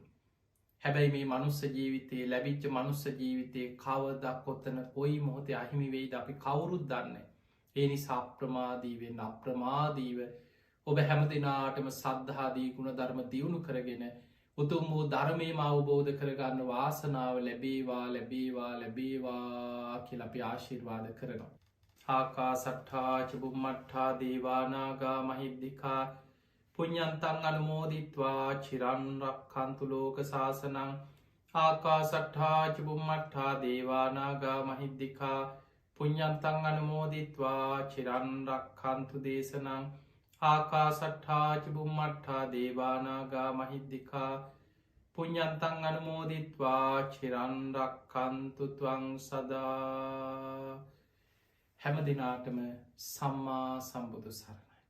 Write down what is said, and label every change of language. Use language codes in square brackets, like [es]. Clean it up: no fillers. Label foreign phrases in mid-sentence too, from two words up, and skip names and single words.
[si] හැබැයි මේ මනුස්ස ජීවිතයේ ලැබිච්ච මනුස්ස ජීවිතයේ කවදක් කොත්තන කොයි මොහොතේ අහිමි වෙයිද අපි කවුරුත් දන්න. ඒ නිසා අප්‍රමාදීවෙන් අප්‍රමාදීව ඔබ හැම දෙනාටම සද්ධාදී ගුණ ධර්ම දියුණු කරගෙන උතුම් වූ ධර්මයම අවබෝධ කරගන්න වාසනාව ලැබේවා ලැබේවා ලැබේවා කියල අපි ආශිර්වාද කරනවා. [pi] ආකා සට්ඨා චුබුම්මට්ඨා දේවානාගා මහිද්දිකා පුඤ්ඤන්තං අනුමෝදිත්වා චිරන් රක්ඛන්තු ලෝක සාසනං. ආකා සට්ඨා චුබුම්මට්ඨා දේවානාගා මහිද්දිකා පුඤ්ඤන්තං අනුමෝදිත්වා චිරන් රක්ඛන්තු දේශනං. ආකා සට්ඨා චුබුම්මට්ඨා දේවානාගා මහිද්දිකා පුඤ්ඤන්තං අනුමෝදිත්වා චිරන් රක්ඛන්තු ත්වං සදා. [si] හැම දිනාටම සම්මා සම්බුදු සරණයි.